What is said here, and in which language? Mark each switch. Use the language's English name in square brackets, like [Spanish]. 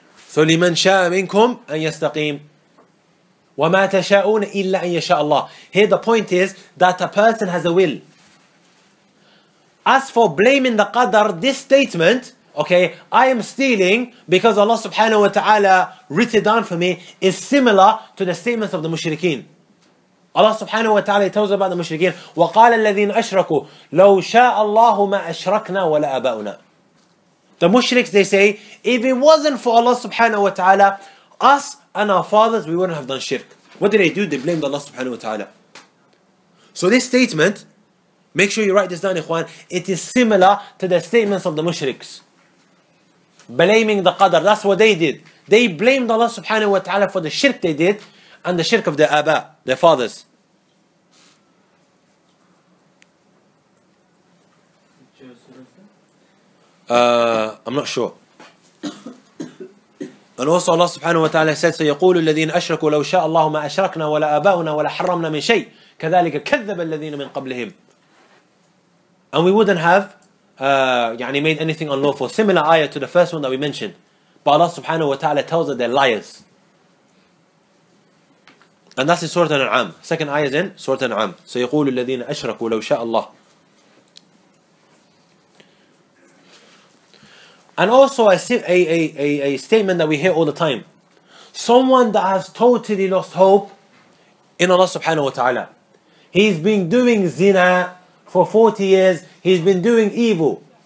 [Arabic] So لمن شاء منكم أن يستقيم وما تشاءون إلا أن يشاء الله. [English] Here the point is that a person has a will. As for blaming the Qadr, this statement, okay, I am stealing because Allah subhanahu wa ta'ala written it down for me, is similar to the statements of the mushrikeen. Allah subhanahu wa ta'ala tells about the mushrikeen, [Arabic] وَقَالَ الَّذِينَ أَشْرَكُوا لَوْ شَاءَ اللَّهُ مَا أَشْرَكْنَا وَلَا أَبَاؤُنَا. [English] The mushriks, they say, if it wasn't for Allah subhanahu wa ta'ala, us and our fathers, we wouldn't have done shirk. What did they do? They blamed Allah subhanahu wa ta'ala. So this statement, make sure you write this down, ikhwan, it is similar to the statements of the mushriks. Blaming the Qadr, that's what they did. They blamed Allah subhanahu wa ta'ala for the shirk they did, and the shirk of their aba, their fathers. I'm not sure. And also Allah subhanahu wa ta'ala said, [Arabic] سيقول الذين أشركوا لو شاء الله ما أشركنا ولا آباؤنا ولا حرمنا من شيء كذلك كذب الذين من قبلهم. [English] And we wouldn't have made anything unlawful. Similar ayah to the first one that we mentioned. But Allah subhanahu wa ta'ala tells that they're liars. And that's in Surah Al-An'am. Second ayah is in Surah Al-An'am. [Arabic] سيقول الذين أشركوا لو شاء الله. [English] And also a statement that we hear all the time. Someone that has totally lost hope in Allah subhanahu wa ta'ala. He's been doing zina for 40 years. He's been doing evil.